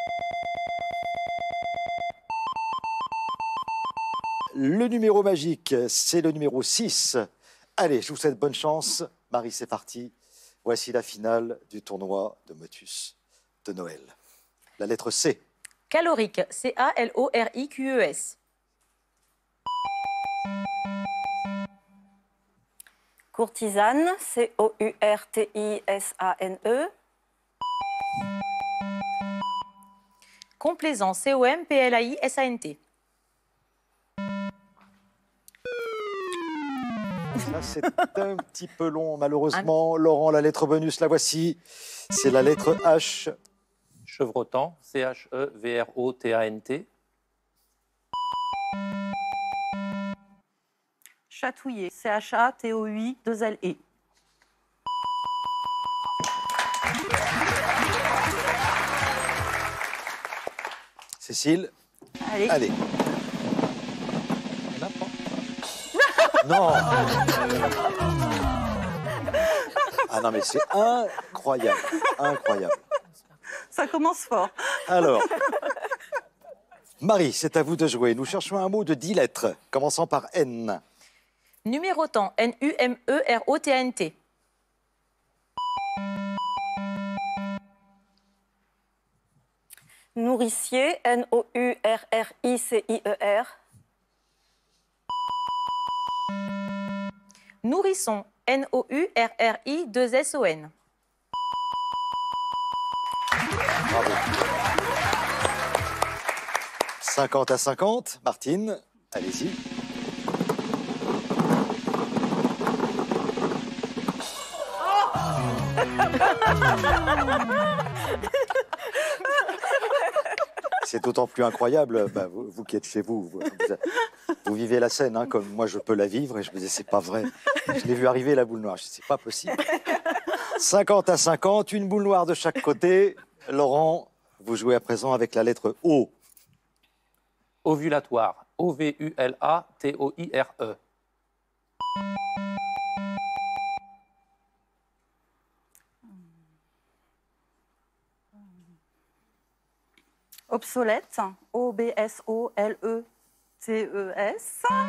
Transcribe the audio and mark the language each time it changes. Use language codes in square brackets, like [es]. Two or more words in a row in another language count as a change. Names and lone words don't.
[fr] Le numéro magique, c'est le numéro 6. Allez, je vous souhaite bonne chance. Marie, c'est parti. Voici la finale du tournoi de Motus de Noël. La lettre C. Calorique, C-A-L-O-R-I-Q-E-S. Courtisane, C-O-U-R-T-I-S-A-N-E. Complaisant, C-O-M-P-L-A-I-S-A-N-T. Ça, c'est un petit peu long, malheureusement. Laurent, la lettre bonus, la voici. C'est la lettre H. Chevrotant, C-H-E-V-R-O-T-A-N-T. Chatouiller, C-H-A-T-O-U-I-2-L-E. Cécile. Allez. Non. Ah non, mais c'est incroyable. Incroyable. Ça commence fort. Alors, Marie, c'est à vous de jouer. Nous cherchons un mot de 10 lettres, commençant par N. Numérotant, N-U-M-E-R-O-T-A-N-T. Nourricier, N-O-U-R-R-I-C-I-E-R. Nourrisson, N-O-U-R-R-I-2-S-O-N. Bravo. 50 à 50. Martine, allez-y. C'est d'autant plus incroyable, vous qui êtes chez vous, vous vivez la scène, hein, comme moi je peux la vivre, et je me disais, c'est pas vrai. Je l'ai vu arriver, la boule noire, je dis, c'est pas possible. 50 à 50, une boule noire de chaque côté. Laurent, vous jouez à présent avec la lettre O. Ovulatoire, O-V-U-L-A-T-O-I-R-E. Obsolète, O-B-S-O-L-E-T-E-S.